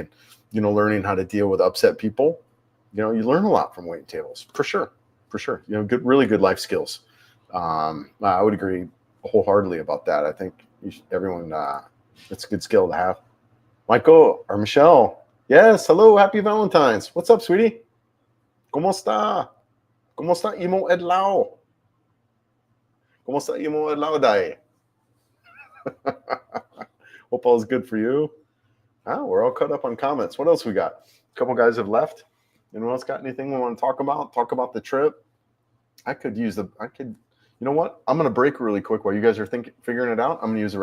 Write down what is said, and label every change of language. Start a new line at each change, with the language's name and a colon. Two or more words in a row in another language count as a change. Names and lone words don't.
English: And, learning how to deal with upset people, you learn a lot from waiting tables for sure. Really good life skills. I would agree wholeheartedly about that. I think everyone, it's a good skill to have. Michael or Michelle. Yes. Hello. Happy Valentine's. What's up, sweetie?
Spanish: ¿Cómo está? ¿Cómo está
Cebuano: imo adlaw?
Spanish: ¿Cómo está
Cebuano: imo adlaw
Spanish: day?
English: Hope all is good for you. We're all caught up on comments. What else we got? A couple guys have left. Anyone else got anything we want to talk about? Talk about the trip. You know what? I'm going to break really quick while you guys are figuring it out.